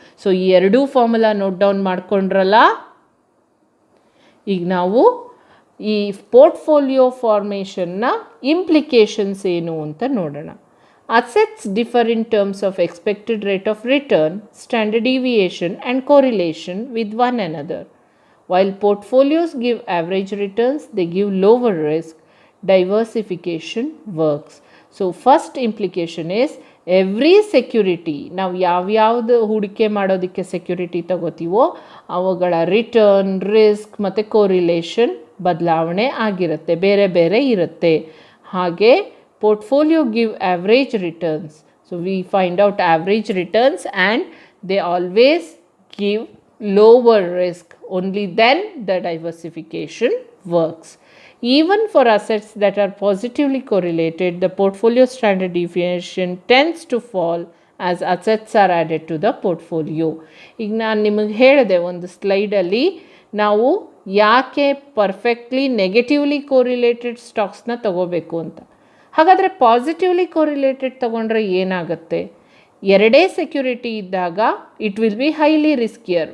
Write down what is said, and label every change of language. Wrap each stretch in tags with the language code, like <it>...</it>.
<kn>So ಈ ಎರಡೂ formula note down ಮಾಡ್ಕೊಂಡ್ರಲ್ಲ. ಈಗ ನಾವು ಈ ಪೋರ್ಟ್ಫೋಲಿಯೋ ಫಾರ್ಮೇಷನ್ನ ಇಂಪ್ಲಿಕೇಶನ್ಸ್ ಏನು ಅಂತ ನೋಡೋಣ.</kn> <en>Assets differ in terms of expected rate of return, standard deviation and correlation with one another. While portfolios give average returns, they give lower risk. Diversification works. So first implication is every security,</en> <kn>ನಾವು ಯಾವ್ಯಾವ್ದು ಹೂಡಿಕೆ ಮಾಡೋದಕ್ಕೆ security ತಗೋತೀವೋ ಅವುಗಳ return, risk ಮತ್ತು correlation ಬದಲಾವಣೆ ಆಗಿರುತ್ತೆ, ಬೇರೆ ಬೇರೆ ಇರುತ್ತೆ.</kn> <en>ಹಾಗೆ portfolio give average returns. So we find out average returns and they always give lower risk. Only then the diversification works. Even for assets that are positively correlated, the portfolio standard deviation tends to fall as assets are added to the portfolio.</en> <kn>ಈಗ ನಾನು ನಿಮಗೆ ಹೇಳಿದೆ ಒಂದು ಸ್ಲೈಡಲ್ಲಿ ನಾವು ಯಾಕೆ perfectly negatively correlated ಸ್ಟಾಕ್ಸ್ನ ತಗೋಬೇಕು ಅಂತ. ಹಾಗಾದರೆ ಪಾಸಿಟಿವ್ಲಿ ಕೋರಿಲೇಟೆಡ್ ತಗೊಂಡ್ರೆ ಏನಾಗುತ್ತೆ? ಎರಡೇ ಸೆಕ್ಯೂರಿಟಿ ಇದ್ದಾಗ</kn> <en>It will be highly riskier.</en>